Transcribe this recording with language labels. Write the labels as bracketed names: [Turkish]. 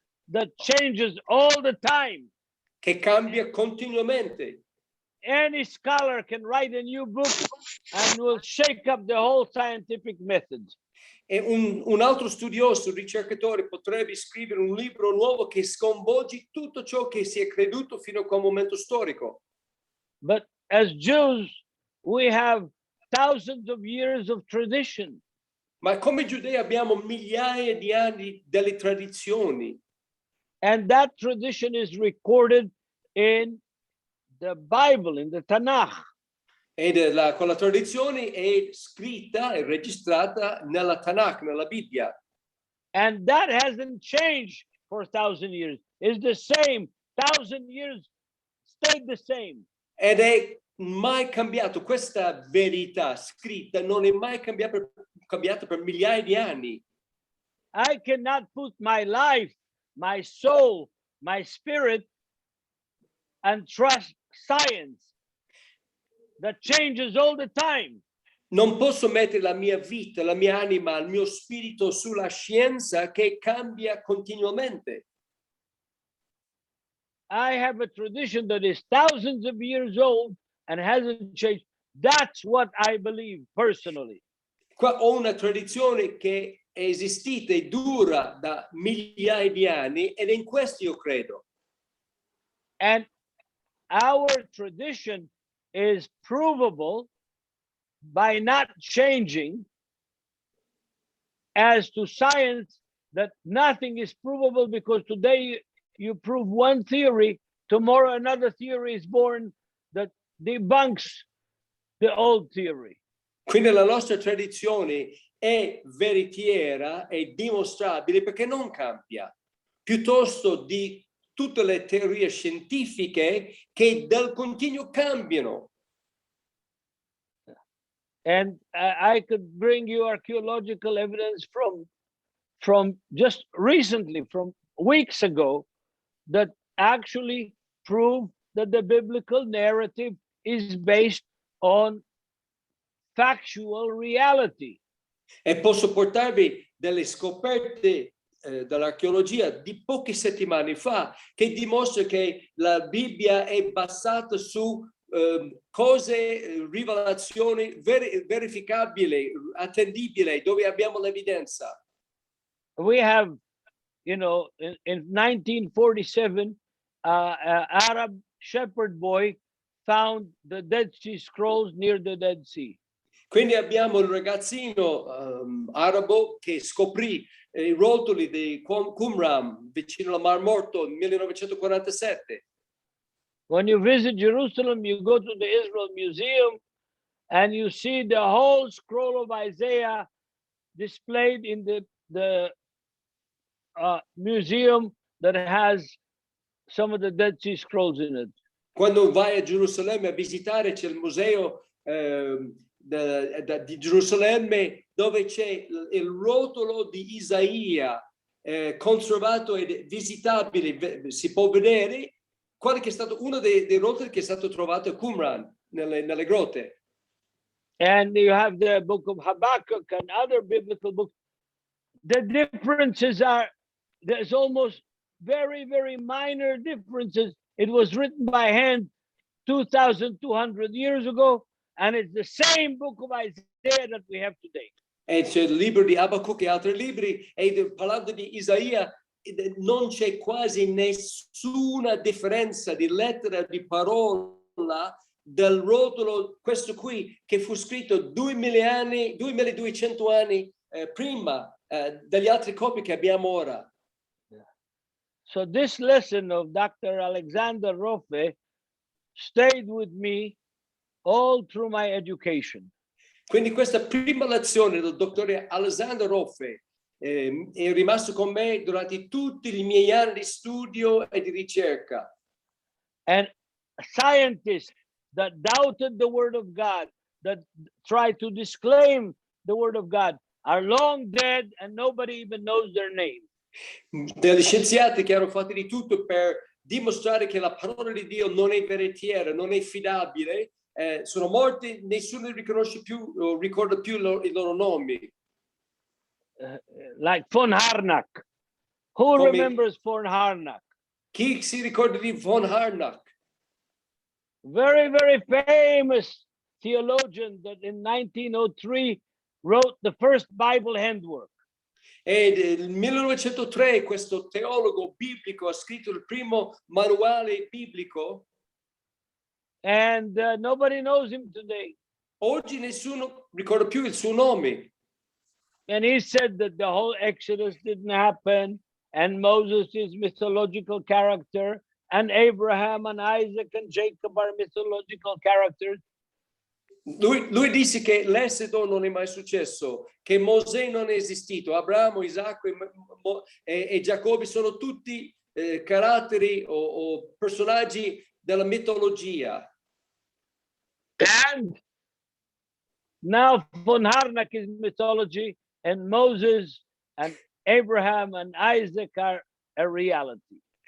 [English] that changes all the time. [Italian] che cambia continuamente. [English] Any scholar can write a new book and will shake up the whole scientific method. [Italian] E un altro studioso, un ricercatore, potrebbe scrivere un libro nuovo che sconvolge tutto ciò che si è creduto fino a quel momento storico. [English] But as Jews, we have thousands of years of tradition. [Italian] Ma come giudei abbiamo migliaia di anni delle tradizioni. [English] And that tradition is recorded in the Bible, in the Tanakh. [Italian] E quella tradizione è scritta e registrata nella Tanakh, nella Bibbia. [English] And that hasn't changed for 1,000 years. It's the same. 1,000 years stayed the same. [Italian] Ed è mai cambiato. Questa verità scritta non è mai cambiata per migliaia di anni. [English] I cannot put my life, my soul, my spirit, and trust science that changes all the time. [Italian] Non posso mettere la mia vita, la mia anima, il mio spirito sulla scienza che cambia continuamente. [English] I have a tradition that is thousands of years old and hasn't changed. That's what I believe personally. [Italian] Qua ho una tradizione che è esistita e dura da migliaia di anni ed in questo io credo. [English] And our tradition is provable by not changing, as to science that nothing is provable, because today you prove one theory, tomorrow another theory is born that debunks the old theory. [Italian] Quindi la nostra tradizione è veritiera e dimostrabile perché non cambia, piuttosto di tutte le teorie scientifiche che del continuo cambiano. [English] And I could bring you archaeological evidence from just recently, from weeks ago, that actually prove that the biblical narrative is based on factual reality. [Italian] E posso portarvi delle scoperte dall'archeologia di poche settimane fa che dimostra che la Bibbia è basata su cose, rivelazioni verificabili, attendibili, dove abbiamo l'evidenza. [English] We have, in 1947, an Arab shepherd boy found the Dead Sea Scrolls near the Dead Sea. [Italian] Quindi abbiamo il ragazzino arabo che scoprì i rotoli di Qumran vicino al Mar Morto nel 1947. [English] When you visit Jerusalem, you go to the Israel Museum and you see the whole scroll of Isaiah displayed in the museum that has some of the Dead Sea Scrolls in it. [Italian] Quando vai a Gerusalemme a visitare, c'è il museo di Gerusalemme, dove c'è il rotolo di Isaia conservato ed visitabile, si può vedere quale che è stato uno dei rotoli che è stato trovato a Qumran, nelle grotte. [English] And you have the book of Habakkuk and other biblical books. The differences are, there's almost very, very minor differences. It was written by hand 2,200 years ago, and it's the same book of Isaiah that we have today. [Italian] E c'è il libro di Habakkuk e altri libri, e parlando di Isaia, non c'è quasi nessuna differenza di lettera, di parola del rotolo, questo qui, che fu scritto 2200 anni prima degli altri copie che abbiamo ora. [English] So this lesson of Dr. Alexander Roffe stayed with me all through my education. [Italian] Quindi questa prima lezione del dottore Alexander Roffe è rimasto con me durante tutti i miei anni di studio e di ricerca. [English] And scientists that doubted the word of God, that tried to disclaim the word of God, are long dead and nobody even knows their name. [Italian] Degli scienziati che hanno fatto di tutto per dimostrare che la parola di Dio non è veritiera, non è fidabile, sono morti, nessuno riconosce più, ricorda più i loro nomi. [English] Like von Harnack. Who [Italian] Come- [English] remembers von Harnack? [Italian] Chi si ricorda di von Harnack? [English] Very, very famous theologian that in 1903 wrote the first Bible handbook. [Italian] E nel 1903 questo teologo biblico ha scritto il primo manuale biblico. [English] And nobody knows him today. [Italian] Oggi nessuno ricorda più il suo nome. [English] And he said that the whole Exodus didn't happen, and Moses is mythological character, and Abraham and Isaac and Jacob are mythological characters. [Italian] Lui disse che l'esodo non è mai successo, che Mosè non è esistito, Abramo, Isacco e Giacobbe sono tutti caratteri o personaggi della mitologia. [English] And now von Harnack is mythology, and Moses and Abraham and Isaac are a reality.